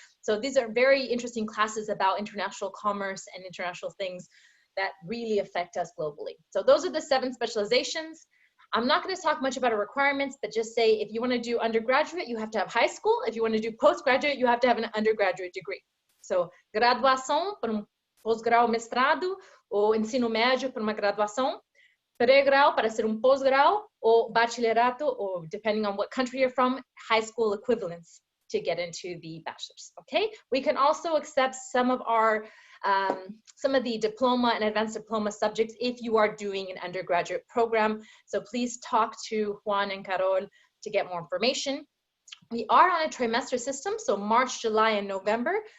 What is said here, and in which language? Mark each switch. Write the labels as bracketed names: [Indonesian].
[English] So these are very interesting classes about international commerce and international things that really affect us globally. So those are the 7 specializations. I'm not going to talk much about our requirements, but just say if you want to do undergraduate, you have to have high school. If you want to do postgraduate, you have to have an undergraduate degree. So [Portuguese] graduação para pós-grau mestrado, ou ensino médio para uma graduação, pré-grau para ser pós-grau, [English] or bachillerato, or depending on what country you're from, high school equivalents to get into the bachelor's. Okay, we can also accept some of our some of the diploma and advanced diploma subjects if you are doing an undergraduate program. So please talk to Juan and Carol to get more information. We are on a trimester system, so March, July, and November.